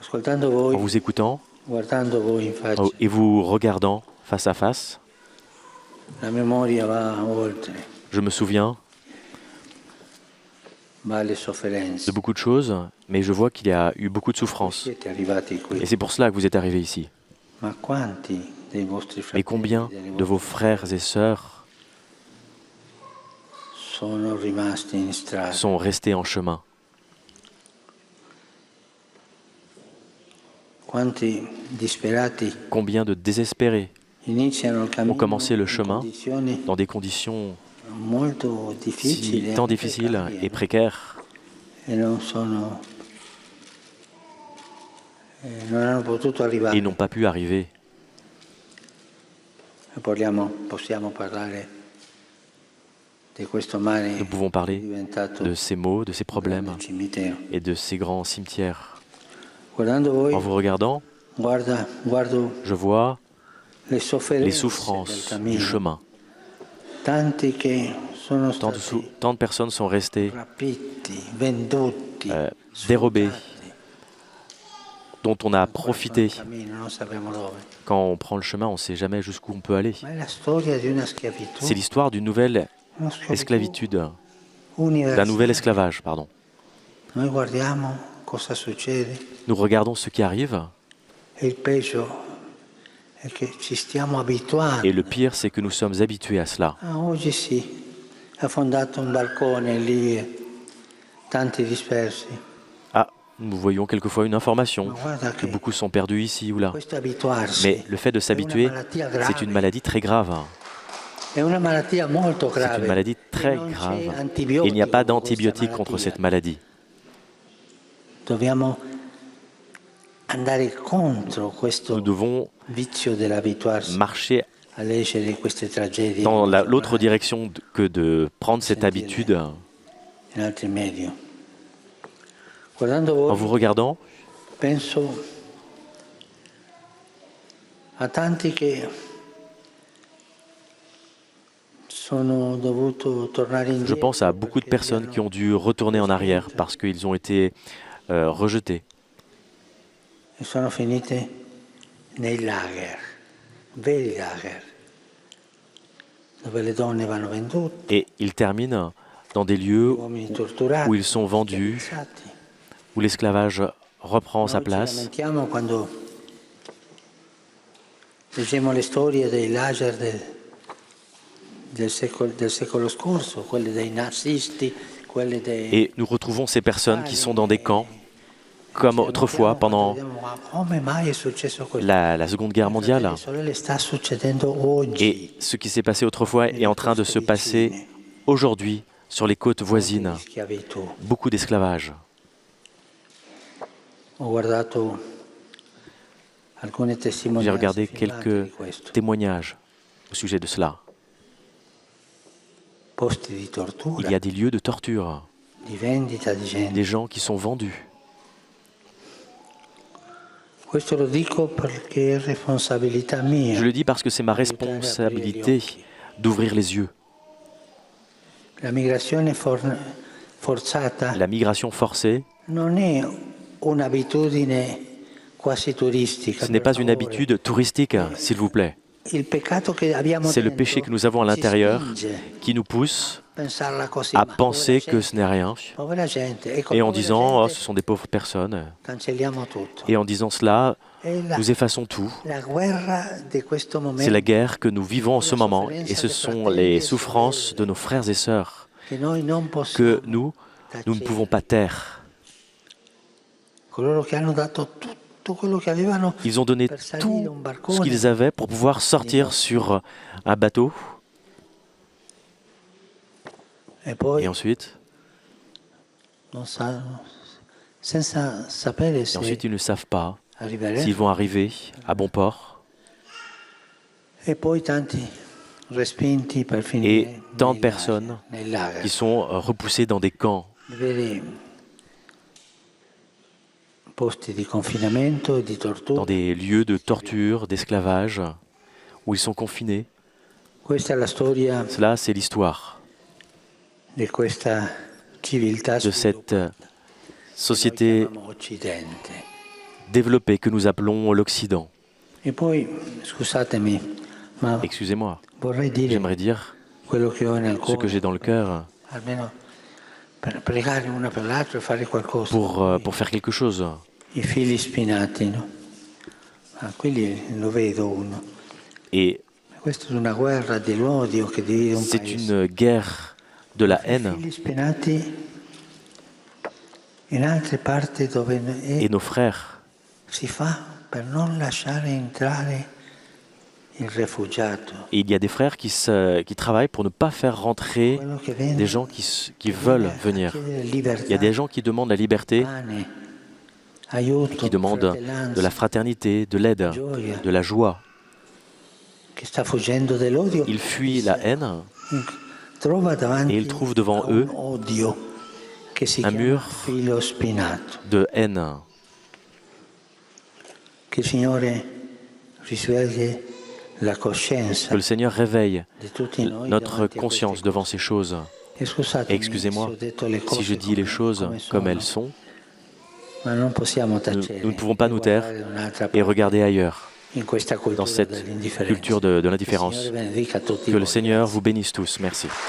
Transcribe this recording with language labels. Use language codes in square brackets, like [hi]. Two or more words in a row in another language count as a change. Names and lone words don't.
[fr] En vous écoutant [it] guardando voi in faccia, [fr] et vous regardant face à face, [it] la memoria va oltre, [fr] je me souviens [it] va alle [fr] de [it] sofferenze. [fr] beaucoup de choses, mais je vois qu'il y a eu beaucoup de [it] Voi [fr] souffrances. [it] siete arrivati qui, [fr] Et c'est pour cela que vous êtes arrivé ici. [it] ma quanti dei vostri [fr] Mais [it] fratelli [fr] combien [it] e delle [fr] de vos [it] vostre [fr] frères et sœurs [it] sono rimasti in strada? [fr] sont restés en chemin? [it] Quanti disperati [fr] Combien de désespérés [it] iniziano il [fr] ont [it] cammino [fr] commencé le [it] in [fr] chemin [it] condizioni [fr] dans des conditions [it] molto difficili e [fr] tant [it] anche [fr] difficiles [it] precarie, [fr] et précaires [it] e non hanno potuto arrivare. [fr] et n'ont pas pu arriver? [it] Possiamo parlare di questo mare [fr] Nous pouvons parler [it] diventato [fr] de ces maux, de ces [it] un grande [fr] problèmes [it] cimitero. [fr] et de ces grands cimetières. [it] Guardando voi, [fr] En vous regardant, [it] guardo [fr] je vois [it] le [fr] les [it] sofferenze del [fr] souffrances du [it] cammino. [fr] chemin. [it] Tanti che sono [fr] Tant de, [it] stati [fr] tant de personnes sont restées [it] rapiti, venduti, [fr] dérobées, [it] sfruttati. [fr] dont on a [it] Ancora [fr] profité. [it] fanno cammino, non sappiamo dove. [fr] Quand on prend le chemin, on ne sait jamais jusqu'où on peut aller. [it] Ma è la storia di una schiavitù, [fr] C'est l'histoire d'une nouvelle [it] una schiavitù [fr] esclavitude, d'un [it] universale. [fr] nouvel esclavage, pardon. [it] Noi guardiamo cosa succede [fr] Nous regardons ce qui arrive, [it] e il peggio è che ci stiamo [fr] et [it] abituando. [fr] le pire, c'est que nous sommes habitués à cela. [it] Ah, oggi sì, ha affondato un balcone lì, tanti dispersi. [fr] Ah, nous voyons quelquefois une information [it] Ma guarda [fr] que [it] che [fr] beaucoup sont perdus ici ou là. [it] questo abituarsi [fr] Mais le fait de [it] è una [fr] s'habituer, [it] malattia [fr] c'est [it] grave. [fr] une maladie très grave. [it] È una malattia molto [fr] C'est [it] grave. [fr] une maladie [it] E [fr] très [it] non c'è [fr] grave. Et [it] antibiotico [fr] il n'y a pas [it] per questa [fr] d'antibiotique contre [it] malattia. [fr] cette maladie. [it] Dobbiamo andare contro questo [fr] Nous devons [it] vizio dell'abituarsi [fr] marcher [it] a leggere queste tragedie [fr] dans [it] nei [fr] l'autre [it] giornali, [fr] direction que de prendre cette habitude. [it] in altri media. Guardando [fr] En [it] voi, [fr] vous regardant, [it] penso a tanti che sono dovuto tornare [fr] je [it] indietro [fr] pense à beaucoup de [it] perché [fr] personnes qui ont dû retourner en arrière parce qu'ils ont été rejetés. [it] e sono finite nei lager, veri lager, dove le donne vanno vendute, [fr] Et ils terminent dans des [it] gli [fr] lieux [it] uomini torturati, [fr] où ils sont vendus, [it] schiavizzati. [fr] où l'esclavage reprend sa [it] Noi ci [fr] place. [it] lamentiamo quando leggiamo le storie dei lager del secolo scorso, quelle dei nazisti, quelle dei... [fr] Et nous retrouvons ces personnes qui sont dans des camps, comme autrefois pendant [it] Come mai è successo questo? [fr] la Seconde Guerre mondiale. [it] Fratelli e sorelle, sta succedendo oggi. [fr] Et ce qui s'est passé autrefois est en train de se passer aujourd'hui sur les côtes voisines. [it] Di schiavitù. [fr] Beaucoup d'esclavage. [it] Ho guardato alcune [fr] J'ai [it] testimonianze [fr] regardé [it] filmate [fr] quelques [it] di questo. [fr] témoignages au sujet de cela. [it] Posti di [fr] Il [it] tortura, [fr] y a des lieux de torture, [it] di vendita di gente. [fr] des gens qui sont vendus. [it] Questo lo dico perché è responsabilità mia. [fr] Je le dis parce que c'est ma responsabilité d'ouvrir les yeux. [it] La migrazione forzata [fr] La migration forcée, [it] non è un'abitudine quasi turistica. [fr] ce n'est [it] per [fr] pas une [it] favore. [fr] habitude touristique, s'il vous plaît. [it] Il peccato che abbiamo [fr] C'est le [it] dentro [fr] péché que nous avons à [it] ci [fr] l'intérieur [it] spinge [fr] qui nous pousse [it] a pensarla così, [fr] à [it] ma [fr] penser [it] povera [fr] que [it] gente, [fr] ce n'est rien. [it] povera gente. Ecco, [fr] Et en [it] povera [fr] disant, oh, [it] gente, [fr] ce sont des pauvres personnes. [it] cancelliamo tutto. [fr] Et en disant cela, [it] È [fr] nous effaçons tout. [it] la guerra di questo momento [fr] C'est la guerre que nous vivons en ce moment. Et ce sont les souffrances de nos frères et sœurs [it] che noi non [fr] que [it] possiamo [fr] nous ne pouvons pas taire. [it] coloro che hanno dato tutto quello che avevano [fr] Ils ont donné [it] per salire [fr] tout [it] un [fr] ce [it] barcone [fr] qu'ils avaient pour pouvoir sortir sur un bateau. [it] e poi [fr] Et ensuite, [it] non sanno, senza sapere se [fr] ils ne savent pas [it] arriveranno. [fr] s'ils vont arriver à bon port. [it] E poi tanti respinti per [fr] Et [it] finire [fr] tant de [it] nei [fr] personnes [it] lager, nei lager. [fr] qui sont repoussées dans des camps, [it] Veri posti di confinamento e di tortura. [fr] dans des lieux de torture, d'esclavage, où ils sont confinés. [it] Questa è la storia [fr] Cela, c'est l'histoire [it] di questa civiltà [fr] de cette société [it] chiamiamo Occidente. [fr] développé que nous appelons l'Occident. [it] E poi, scusatemi, ma [fr] Excusez-moi, [it] vorrei dire [fr] j'aimerais dire [it] quello che ho nel [fr] ce que [it] cuore, [fr] j'ai dans le cœur [it] almeno per pregare una per l'altra e fare qualcosa. [fr] pour faire quelque chose. [it] I fili spinati, no? Quelli lo vedo uno. [fr] Et [it] Questa è una guerra dell'odio che divide un [fr] c'est [it] paese. [fr] une guerre de la [it] I [fr] haine. [it] fili spinati in altre parti dove [fr] Et nos frères, [it] si fa per non lasciare entrare il rifugiato. [fr] et il y a des frères qui travaillent pour ne pas faire rentrer [it] Quello che viene [fr] des gens qui veulent venir. Il y a des gens qui demandent la liberté, [it] pane, aiuto, [fr] qui demandent de la [it] fratellanza, [fr] fraternité, de l'aide, de la joie. [it] che sta fuggendo dell'odio. [fr] Ils fuient la haine [it] Trova davanti [fr] et ils trouvent devant [it] a [fr] eux [it] un odio che si [fr] un [it] chiama [fr] mur [it] filo spinato. [fr] de haine. [it] Che il Signore risvegli la coscienza [fr] Que le Seigneur réveille [it] di tutti noi [fr] notre [it] davanti a [fr] conscience [it] queste [fr] devant ces choses. [it] cose. E scusatemi [fr] Et excusez-moi [it] se ho detto le [fr] si [it] cose [fr] je dis les choses comme elles sont, [it] ma non possiamo tacere [fr] nous ne pouvons pas [it] e [fr] nous taire [it] guardare da un'altra [fr] et [it] parte [fr] regarder ailleurs, [it] in questa [fr] dans [it] cultura [fr] cette [it] dell'indifferenza. [fr] culture de [it] Che il [fr] l'indifférence. [it] Signore benedica tutti [fr] Que le [it] voi. [fr] Seigneur vous bénisse tous.